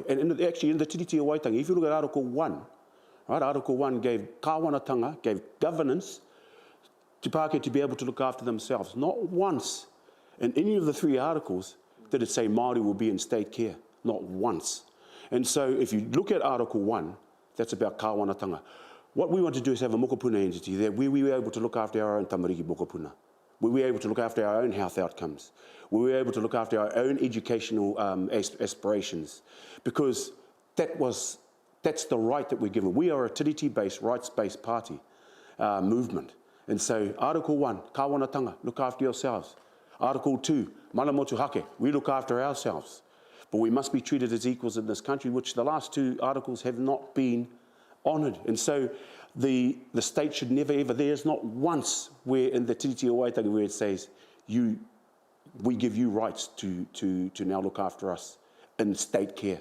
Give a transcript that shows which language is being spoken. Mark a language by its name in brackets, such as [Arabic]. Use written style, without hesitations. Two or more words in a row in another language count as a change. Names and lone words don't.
[English] And actually in the Tiriti o Waitangi, if you look at Article 1, right, Article 1 gave kāwanatanga, gave governance to Pākehā to be able to look after themselves. Not once in any of the 3 articles did it say Māori will be in state care. Not once. And so if you look at Article 1, that's about kāwanatanga. What we want to do is have a mokopuna entity there where we were able to look after our own [Māori] tamariki mokopuna. [English] We were able to look after our own health outcomes. We were able to look after our own educational aspirations, because that's the right that we're given. We are a tiriti-based, rights-based party movement. And so Article 1, kāwanatanga, look after yourselves. Article 2, [Māori] mana motu hake, [English] we look after ourselves. But we must be treated as equals in this country, which the last 2 articles have not been honoured. And so the state should never ever, there's not once where in the Tiriti o Waitangi where it says, we give you rights to now look after us in state care.